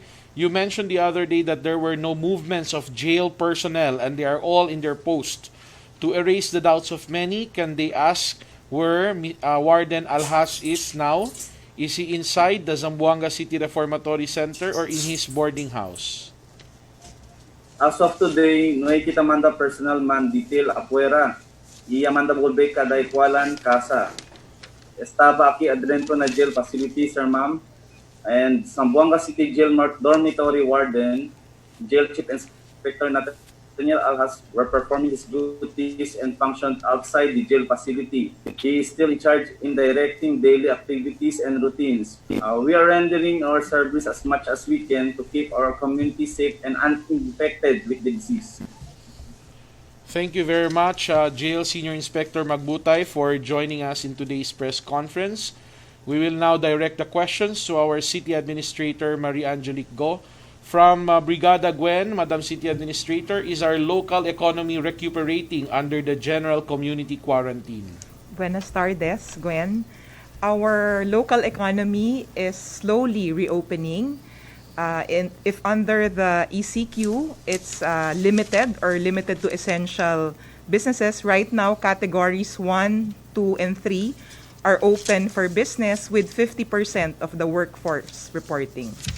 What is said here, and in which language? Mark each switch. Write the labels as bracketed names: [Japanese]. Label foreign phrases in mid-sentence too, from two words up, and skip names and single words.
[English] You mentioned the other day that there were no movements of jail personnel and they are all in their post. To erase the doubts of many, can they ask where Warden Alhas is now? Is he inside the Zamboanga City Reformatory Center or in his boarding house? As of today, [Chavacano] no hay kita manda personal man detail afuera. Iya manda volve kada ikualan casa. Estaba aquí adentro na [English] jail facility, [Chavacano] sir, ma'am. [English] And Zamboanga City Jail Dormitory Warden, Jail Chief Inspector Nathaniel Alhas were performing his duties and functions outside the jail facility. He is still in charge in directing daily activities and routines. We are rendering our service as much as we can to keep our community safe and uninfected with the disease. Thank you very much, Jail Senior Inspector Magbutay, for joining us in today's press conference. We will now direct the questions to our City Administrator, Marie Angelique Go. From Brigada Gwen, Madam City Administrator, is our local economy recuperating under the general community quarantine? [Chavacano] Buenas tardes, Gwen. [English] Our local economy is slowly reopening. And if under the ECQ, it's limited to essential businesses. Right now, categories 1, 2, and 3 are open for business with 50% of the workforce reporting.